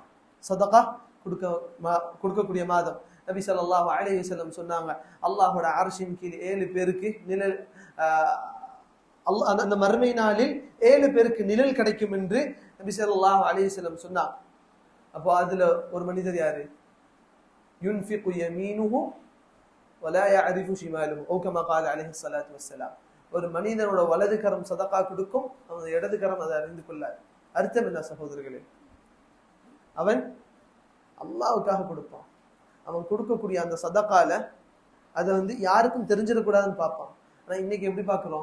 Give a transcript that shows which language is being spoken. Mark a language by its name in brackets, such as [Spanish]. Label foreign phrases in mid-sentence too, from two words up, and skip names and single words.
[Tamil] சதகா கொடுக்கக்கூடிய மாதம் நபி [Arabic] صلى الله عليه وسلم [Tamil] சொன்னாங்க, அல்லாஹ்வோட அர்ஷின் கீழ் 7 பேருக்கு நிழல், அந்த மறுமை நாளில் 7 பேருக்கு நிழல் கிடைக்கும் என்று நபி [Arabic] صلى الله عليه وسلم [Tamil] சொன்னாங்க. அப்போ அதுல ஒரு மனிதர் யாரு? [Arabic] ينفق يمينه ولا يعرف شماله أو كما قال عليه الصلاه والسلام. [Tamil] ஒரு மனிதனோட வலது கரம் சதகா கொடுக்கும், அவன் இடது கரம் அதை அறிந்து கொள்ளார். அர்த்தம் என்ன சகோதரர்களே? அவன் அல்லாஹ்வுக்காக கொடுப்பான். அவன் கொடுக்கக்கூடிய அந்த சதகால அதை யாருக்கும் தெரிஞ்சிடக்கூடாதுன்னு பார்ப்பான். ஆனா இன்னைக்கு எப்படி பார்க்கிறோம்?